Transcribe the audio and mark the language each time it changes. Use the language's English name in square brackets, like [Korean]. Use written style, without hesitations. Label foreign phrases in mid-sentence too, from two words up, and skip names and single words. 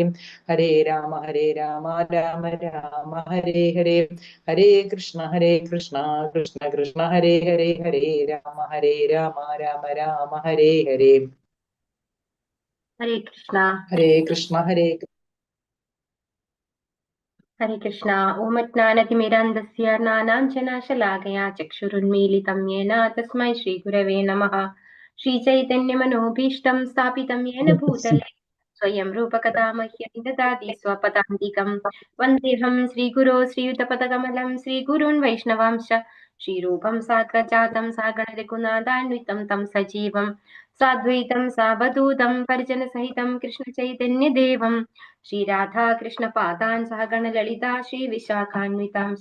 [Sanskrit] ഹരേ രാമ രാമ രാമ ഹരേ ഹരേ. ഹരേ കൃഷ്ണ കൃഷ്ണ കൃഷ്ണ ഹരേ ഹരേ. ഹരേ രാമ രാമ രാമ ഹരേ ഹരേ. ഹരേ കൃഷ്ണ ഹരേ കൃഷ്ണ. ഓമജ്ഞാനതിമിരാന്ധസ്യ ജ്ഞാനാഞ്ജനശലാകയാ ചക്ഷുരുന്മീലിതം യേന തസ്മൈ ശ്രീഗുരവേ നമഃ. ശ്രീചൈതന്യമനോഭീഷ്ടം സ്ഥാപിതം യേന ഭൂതലേ സ്വയം രൂപകഥാ മഹ്യം ദദാതി സ്വപദാന്തികം. വന്ദേഹം ശ്രീഗുരോ ശ്രീയുതപദകമലം ശ്രീഗുരുन् വൈഷ്ണവാംശ ശ്രീരൂപം സാഗ്രജാതം സാഗണരഘുനാഥാന്വിതം തം സജീവം സാദ്വൈതം സാവധൂതം പരിജനസഹിതം കൃഷ്ണചൈതന്യദേവം ശ്രീരാധാകൃഷ്ണപാദാൻ സഹഗണലളിതാ ശ്രീവിശാഖാന്വിതാംശ.